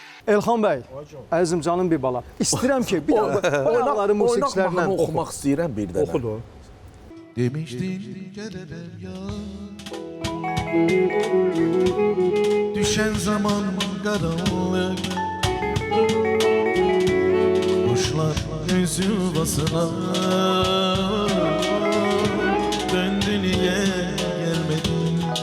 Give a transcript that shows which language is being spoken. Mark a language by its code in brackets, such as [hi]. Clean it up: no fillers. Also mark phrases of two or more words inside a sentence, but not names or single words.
[az] Elxan bəy, əzizim canım bir bala. İstəyirəm ki, bir oynaları musiqiçilərlə oxumaq istəyirəm bir dənə. oxudu. [tr] Demiştin geleler ya, düşen zaman karanlık, kuşlar öz yuvasına döndü, niye gelmedin?